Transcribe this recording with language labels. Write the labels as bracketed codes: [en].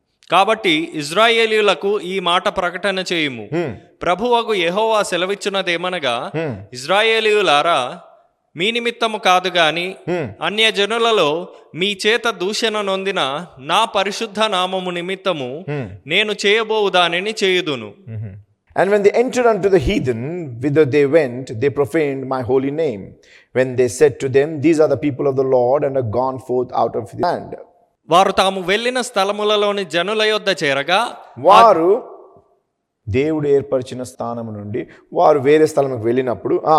[te] కాబట్టి ఇజ్రాయేలీయులకు ఈ మాట ప్రకటన చేయుము. ప్రభువగు యెహోవా సెలవిచ్చినదేమనగా, ఇజ్రాయేలీయులారా, మీ నిమిత్తము కాదు గాని అన్యజనులలో మీ చేత దూషణ నొందిన నా పరిశుద్ధ నామము నిమిత్తము నేను చేయబోవు దానిని చేయుదును. [en] And when they entered unto the heathen, whither they went, they profaned my holy name. When they said to them, these are the people of the Lord, and are gone forth out of the land. [te] వారు తాము వెళ్ళిన స్థలములలోని జనుల యొద్ద చేరగా, వారు దేవుడు ఏర్పరిచిన స్థానం నుండి వారు వేరే స్థలంకి వెళ్ళినప్పుడు